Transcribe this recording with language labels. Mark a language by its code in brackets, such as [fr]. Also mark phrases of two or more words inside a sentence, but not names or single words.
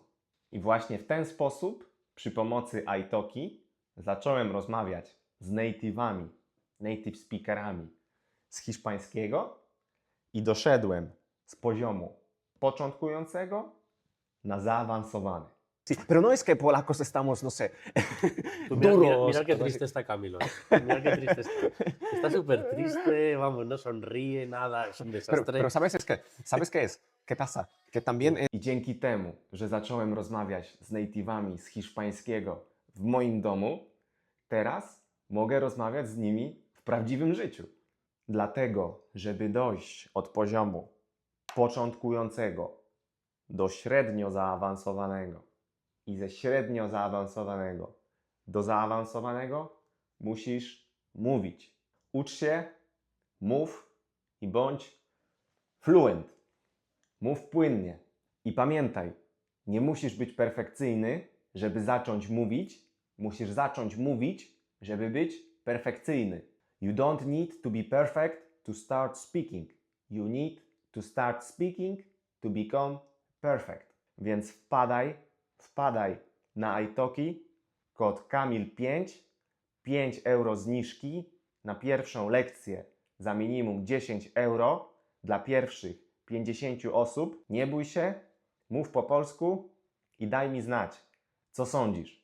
[pl] I właśnie w ten sposób, przy pomocy iTalki, zacząłem rozmawiać z native'ami, [en] native speakerami [pl] z hiszpańskiego i doszedłem z poziomu początkującego na zaawansowany. [es] Sí, pero no es que polacos estamos, no sé, Pues mira, duros. mira qué algo así. triste está Camilo. Mira qué triste está. Está súper triste, vamos, no sonríe, nada, es un desastre. Pero ¿sabes qué es? ¿Qué pasa? Que también [pl] I dzięki temu, że zacząłem rozmawiać z native'ami z hiszpańskiego w moim domu, teraz mogę rozmawiać z nimi w prawdziwym życiu. Dlatego, żeby dojść od poziomu początkującego do średnio zaawansowanego i ze średnio zaawansowanego do zaawansowanego, musisz mówić. Ucz się, mów i bądź fluent. Mów płynnie. I pamiętaj, nie musisz być perfekcyjny, żeby zacząć mówić. Musisz zacząć mówić, żeby być perfekcyjny. [en] You don't need to be perfect to start speaking. You need to start speaking to become perfect. [pl] Więc wpadaj na italki, kod Kamil5, 5 euro zniżki na pierwszą lekcję za minimum 10 euro dla pierwszych 50 osób. Nie bój się, mów po polsku i daj mi znać, co sądzisz.